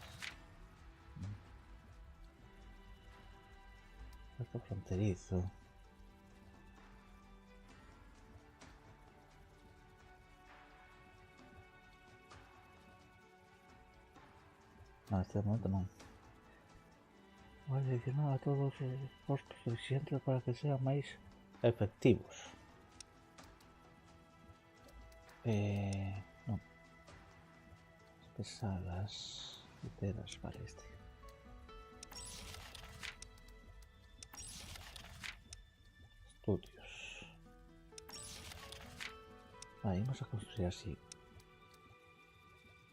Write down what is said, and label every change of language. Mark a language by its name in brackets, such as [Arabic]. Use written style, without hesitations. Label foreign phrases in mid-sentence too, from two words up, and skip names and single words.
[Spanish] Esto fronterizo. No, este momento no. Voy a adicionar a todos [Galician] os postos [Spanish] suficientes para que sean máis efectivos. [Galician] Non. [Spanish] Pesadas. Literas, vale, este. Estudios. Vale, vamos a construir así.